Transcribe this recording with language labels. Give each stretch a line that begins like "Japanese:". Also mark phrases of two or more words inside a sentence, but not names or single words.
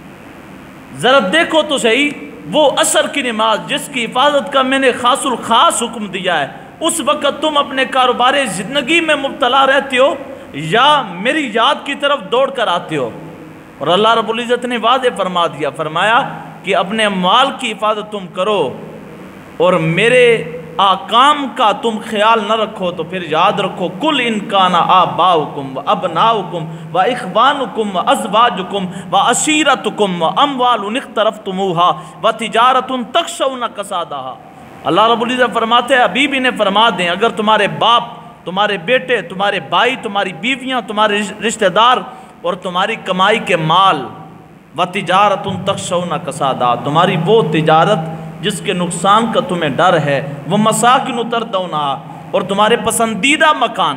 Urdu: ذرا دیکھو تو صحیح وہ عصر کی نماز جس کی حفاظت کا میں نے خاص الخاص حکم دیا ہے، اس وقت تم اپنے کاروبار زندگی میں مبتلا رہتے ہو یا میری یاد کی طرف دوڑ کر آتے ہو۔ اور اللہ رب العزت نے واضح فرما دیا، فرمایا کہ اپنے اموال کی حفاظت تم کرو اور میرے آکام کا تم خیال نہ رکھو، تو پھر یاد رکھو
Arabic: کل ان کان آباؤکم و ابناؤکم و اخوانکم و ازواجکم و عشیرتکم و اموال اقترفتموها و تجارت تخشون کسادہا۔
Urdu: اللہ رب العزت فرماتے ہیں ابھی بھی انہیں فرما دیں، اگر تمہارے باپ، تمہارے بیٹے، تمہارے بھائی، تمہاری بیویاں، تمہارے رشتہ دار اور تمہاری کمائی کے مال
Arabic: و تجارت تخشون کسادہا،
Urdu: تمہاری وہ تجارت جس کے نقصان کا تمہیں ڈر ہے، وہ
Arabic: مساکن تردونہا،
Urdu: اور تمہارے پسندیدہ مکان،